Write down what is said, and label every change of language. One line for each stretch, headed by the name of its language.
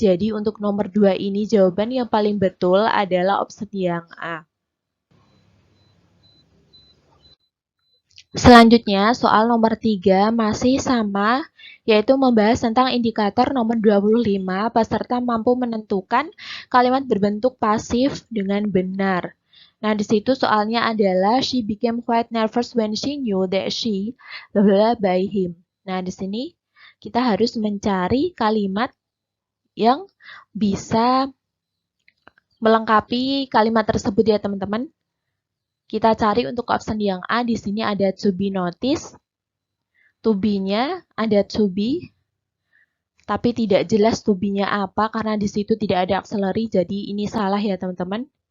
Indonesian: Jadi untuk nomor 2 ini jawaban yang paling betul adalah option yang A. Selanjutnya, soal nomor 3 masih sama, yaitu membahas tentang indikator nomor 25, peserta mampu menentukan kalimat berbentuk pasif dengan benar. Nah, di situ soalnya adalah
English: she became quite nervous when she knew that she blah by him.
Indonesian: Nah, di sini kita harus mencari kalimat yang bisa melengkapi kalimat tersebut ya, teman-teman. Kita cari untuk option yang A, di sini ada
English: to be noticed.
Indonesian: To be-nya ada to be, tapi tidak jelas to be-nya apa karena di situ tidak ada auxiliary, jadi ini salah ya teman-teman.